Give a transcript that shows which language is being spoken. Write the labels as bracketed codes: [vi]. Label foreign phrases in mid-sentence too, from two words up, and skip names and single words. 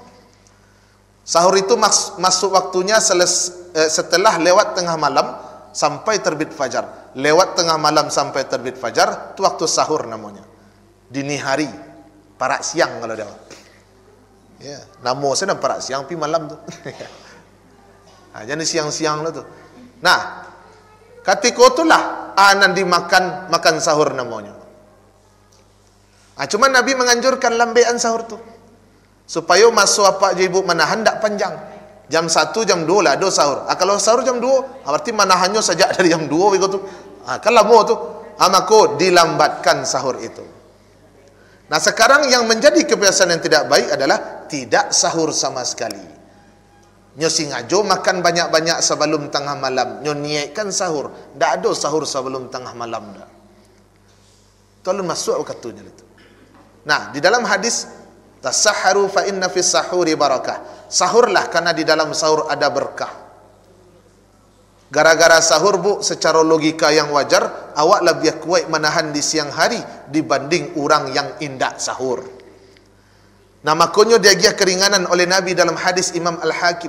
[id] Sahur itu masuk waktunya setelah lewat tengah malam sampai terbit fajar. Lewat tengah malam sampai terbit fajar itu waktu sahur namanya. Dini hari, parak siang kalau dia. [min] Ya, namo saya nak parak siang pi malam tu. [id] Jadi siang-siang lah tu. Nah, ketika itulah anan makan sahur namanya. Cuma Nabi menganjurkan lambean sahur tu, supaya masuk apa je ibu menahan tak panjang. Jam 1, jam 2 lah ada sahur. Kalau sahur jam 2, berarti menahannya sejak dari jam 2 begitu. Kalau mau tu, maka dilambatkan sahur itu. Nah, sekarang yang menjadi kebiasaan yang tidak baik adalah tidak sahur sama sekali. [min] Nyo singajo makan banyak-banyak sebelum tengah malam. Nyo niatkan sahur. [id] Tak ada sahur sebelum tengah malam dah. Tolong masuk waktunya itu. Nah, di dalam hadis, [ar] تسحروا فإن في السحور بركة. [id] Sahurlah karena di dalam sahur ada berkah. Gara-gara sahur bu, secara logika yang wajar, awak lebih kuat menahan di siang hari dibanding orang yang indak sahur. Nah, makanya dia keringanan oleh Nabi dalam hadis Imam Al-Hakim.